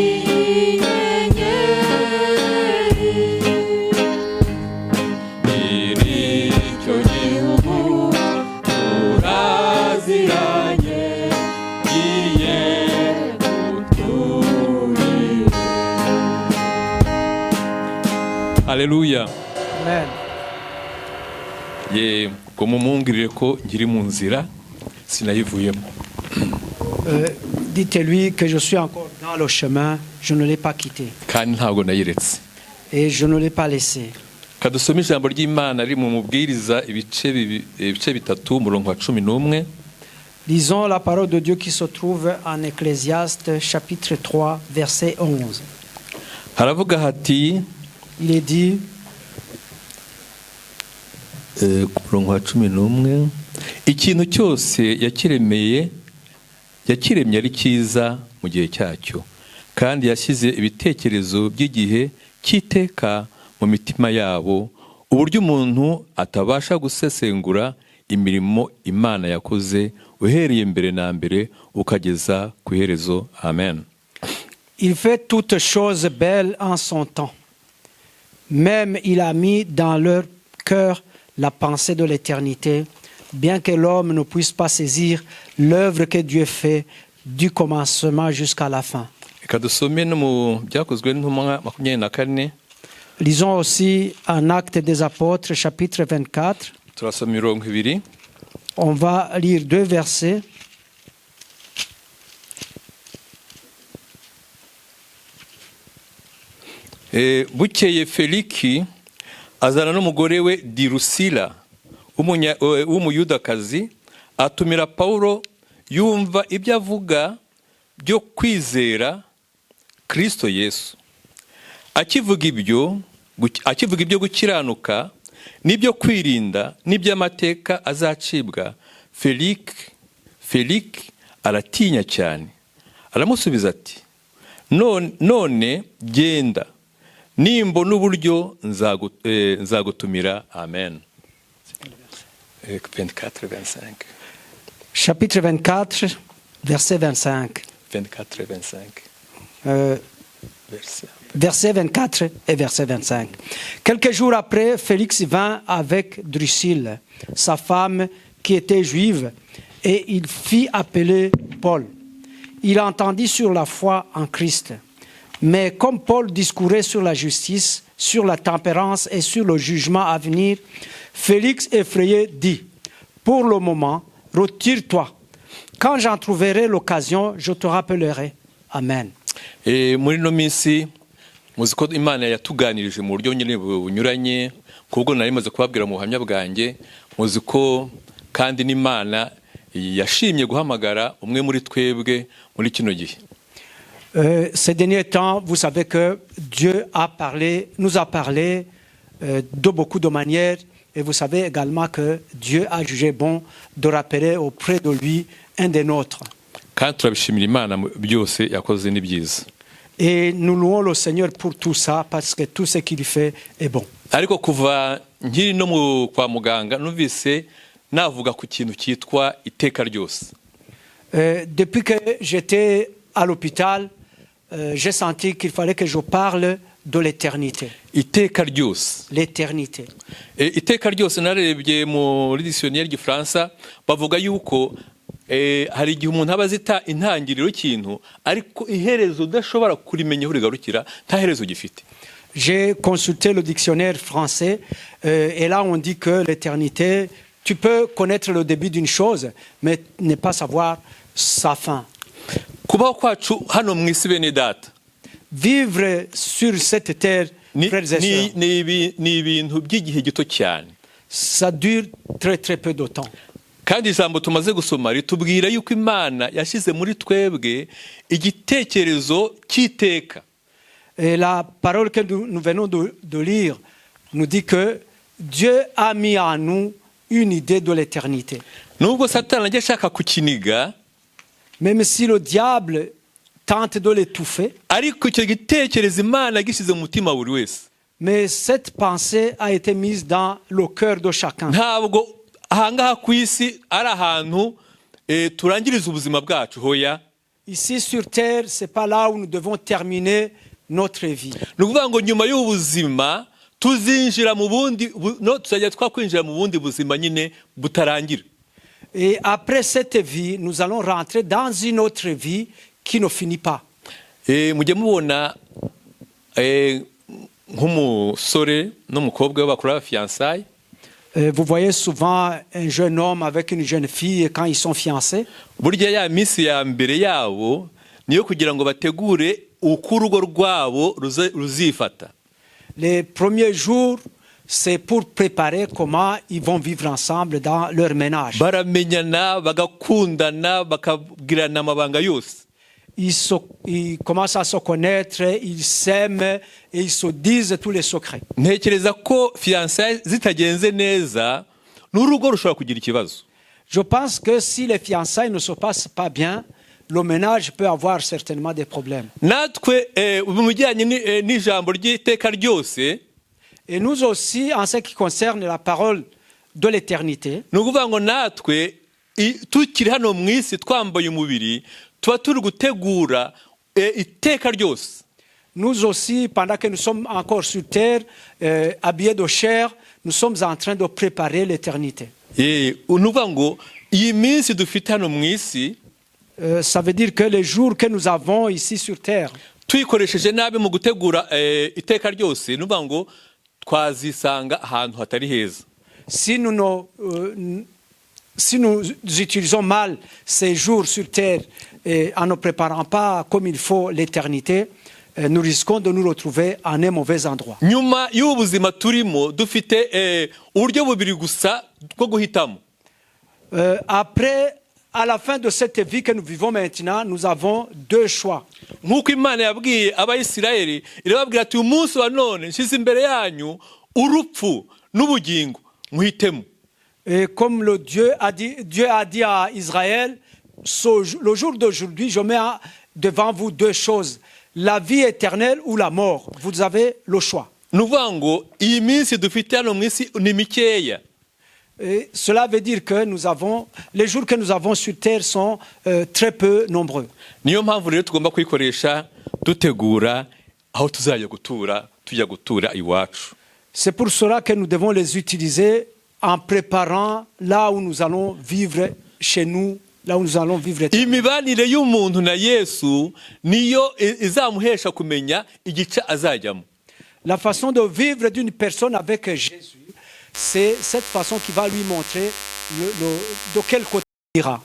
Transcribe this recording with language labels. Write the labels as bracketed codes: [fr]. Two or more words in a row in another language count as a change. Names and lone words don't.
[rw] y'inyenyeri nyir'icyo gihugu turaziranye iye Haleluya. Amen. Ye kumumungirire ko ngiri mu nzira sinayivuyemo. [fr] Dites-lui que je suis encore dans le chemin, je ne l'ai pas quitté. [rw] Kandi ntabwo nayiretse. [fr] Et je ne l'ai pas laissé. [rw] Kadusome ijambo ry'Imana ari mu mubwiriza ibice bitatu murongo wa 11 [fr] Lisons la parole de Dieu qui se trouve en Ecclésiaste chapitre 3 verset 11. [rw] haravuga hati [fr] Il est dit, [rw] ku murongo wa 11, ikintu cyose yakiremye ari cyiza mu gihe cyacyo, kandi yashyize ibitekerezo by'igihe cy'iteka mu mitima yabo, uburyo umuntu atabasha gusesengura imirimo Imana yakoze uhereye mbere na mbere ukageza ku iherezo. Amen. [fr] il fait toutes choses belles en son temps. Même il a mis dans leur cœur la pensée de l'éternité, bien que l'homme ne puisse pas saisir l'œuvre que Dieu fait du commencement jusqu'à la fin. [rw] Reka dusome no mu byakozwe n'intumwa 24. [fr] Lisons aussi en Actes des Apôtres, chapitre 24. [rw] Turasoma mirongo 2. [fr] On va lire 2 versets. [rw] Bukeye Feliki azana n'umugore we Dirusila w'umuyudakazi, atumira Pawulo, yumva ibyo avuga byo kwizera Kristo Yesu. Akivuga ibyo gukiranuka n'ibyo kwirinda n'iby'amateka azacibwa, Feliki aratinya cyane, aramusubiza ati, none genda, nimbona uburyo nzagutumira. Amen. 24-25. [fr] Chapitre 24, verset 25. 24-25. Verset 24 et verset 25. Quelques jours après, Félix vint avec Drusille, sa femme qui était juive, et il fit appeler Paul. Il entendit sur la foi en Christ. Mais comme Paul discourait sur la justice, sur la tempérance et sur le jugement à venir, Félix effrayé dit, « Pour le moment, retire-toi. Quand j'en trouverai l'occasion, je te rappellerai. » Amen. [rw] Muri no minsi muzi ko Imana yatuganirije mu buryo nyine bunyuranye, kubwo nari maze kubabwira mu buhamya bwanjye, muzi ko kandi n'Imana yashimye guhamagara umwe muri twebwe muri kino gihe. [fr] Ces derniers temps, vous savez que Dieu nous a parlé de beaucoup de manières, et vous savez également que Dieu a jugé bon de rappeler auprès de lui un des nôtres. [rw] Kandi turabishimira Imana byose yakoze ni byiza. [fr] Et nous louons le Seigneur pour tout ça, parce que tout ce qu'il fait est bon. [rw] Ariko kuva nkiri no kwa muganga numvise navuga ku kintu cyitwa iteka ryose. [fr] Depuis que j'étais à l'hôpital, j'ai senti qu'il fallait que je parle de l'éternité. [rw] Iteka ryose. [fr] L'éternité. [rw] Iteka ryose narebye muri dictionnaire y'Igifaransa bavuga yuko hari igihe umuntu aba azita intangiriro y'ikintu ariko iherezo udashobora kurimenya aho rigarukira, nta herezo gifite. [fr] J'ai consulté le dictionnaire français et là on dit que l'éternité, tu peux connaître le début d'une chose mais ne pas savoir sa fin. [rw] Kubaho kwacu hano mu isi bene data, [fr] vivre sur cette terre, frères et sœurs, [rw] ni ibintu by'igihe gito cyane. [fr] Ça dure très très peu de temps. [rw] Kandi ijambo tumaze gusoma ritubwira yuko Imana yashyize muri twebwe igitekerezo cy'iteka. [fr] Et la parole que nous venons de lire nous dit que Dieu a mis en nous une idée de l'éternité. [rw] Nubwo Satani ajya ashaka kukiniga, [fr] même si le diable tente de l'étouffer, [rw] ariko icyo gitekerezo Imana yagishyize mu mutima buri wese. [fr] Mais cette pensée a été mise dans le cœur de chacun. [rw] Ntabwo ahangaha ku isi ari ahantu turangiriza ubuzima bwacu, hoya. [fr] Ici sur terre, c'est pas là où nous devons terminer notre vie. [rw] Nukuvuga ngo nyuma y'ubuzima tuzinjira mu bundi tuzajya twakwinjira mu bundi buzima nyine butarangira. [fr] Et après cette vie, nous allons rentrer dans une autre vie qui ne finit pas. [rw] Mujye mubona nk'umusore n'umukobwa bakora fiançailles. [fr] Vous voyez souvent un jeune homme avec une jeune fille quand ils sont fiancés. [rw] Burya ya minsi ya mbere yabo niyo kugira ngo bategure uko urugo rwabo ruzifata. [fr] Les premiers jours, c'est pour préparer comment ils vont vivre ensemble dans leur ménage. [rw] baramenyana bagakundana bakabwirana amabanga yose. [fr] Ils commencent à se connaître, ils s'aiment et ils se disent tous les secrets. [rw] Ntekereza ko fiançailles zitagenze neza n'urugo rushobora kugira ikibazo. [fr] Je pense que si les fiançailles ne se passent pas bien, le ménage peut avoir certainement des problèmes. [rw] Natwe mu bijyanye n'ijambo ry'iteka ryose, [fr] Et nous aussi, en ce qui concerne la parole de l'éternité, [rw] ni ukuvuga ngo natwe tukiri hano mu isi twambaye umubiri tuba turi gutegura iteka ryose. [fr] nous aussi, pendant que nous sommes encore sur terre, habillés de chair, nous sommes en train de préparer l'éternité. [rw] Ni ukuvuga ngo iyi minsi dufite hano mu isi, [fr] Ça veut dire que les jours que nous avons ici sur terre, [rw] tuyikoresheje nabi mu gutegura iteka ryose, ni ukuvuga ngo twazisanga ahantu hatari heza. [fr] si nous utilisons mal ces jours sur terre et en ne préparant pas comme il faut l'éternité, nous risquons de nous retrouver en un mauvais endroit. [rw] Nyuma y'ubu buzima turimo dufite uburyo bubiri gusa bwo guhitamo. [fr] Après, à la fin de cette vie que nous vivons maintenant, nous avons deux choix. [rw] Nk'uko Imana yabwiye Abayisiraheli, irababwira ati uyu munsi wa none nshyize imbere yanyu urupfu n'ubugingo, muhitemo. [fr] Et comme Dieu a dit à Israël, le jour d'aujourd'hui, je mets devant vous deux choses, la vie éternelle ou la mort. Vous avez le choix. [rw] Ni ukuvuga ngo iyi minsi dufite hano mu isi ni mikeya. [fr] Et cela veut dire que les jours que nous avons sur terre sont très peu nombreux. [rw] Niyo mpamvu rero tugomba kwikoresha dutegura aho tuzajya gutura, tujya gutura iwacu. [fr] C'est pour cela que nous devons les utiliser en préparant là où nous allons vivre chez nous, là où nous allons vivre. [rw] Imibanire y'umuntu na Yesu niyo izamuhesha kumenya igice azajyamo. [fr] La façon de vivre d'une personne avec Jésus, c'est cette façon qui va lui montrer de quel côté il ira.